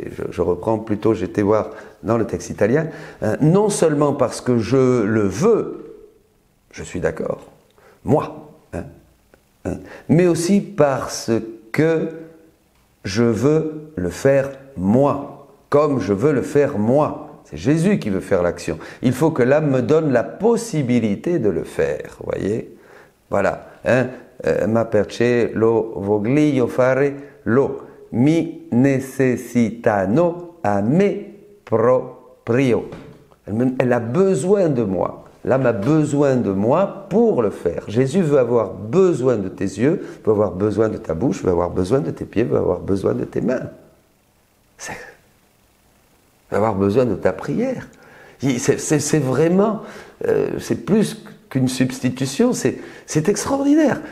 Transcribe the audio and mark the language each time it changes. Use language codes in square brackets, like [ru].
[fr] Je reprends plutôt, j'étais voir dans le texte italien, non seulement parce que je le veux, je suis d'accord, moi, mais aussi parce que je veux le faire moi, comme je veux le faire moi. C'est Jésus qui veut faire l'action. Il faut que l'âme me donne la possibilité de le faire, vous voyez? Voilà. Hein? [it] Ma perché lo voglio fare lo mi necessitano a me proprio. [fr] Elle a besoin de moi. L'âme a besoin de moi pour le faire. Jésus veut avoir besoin de tes yeux, veut avoir besoin de ta bouche, veut avoir besoin de tes pieds, veut avoir besoin de tes mains. Veut avoir besoin de ta prière. C'est vraiment, c'est plus qu'une substitution, c'est extraordinaire.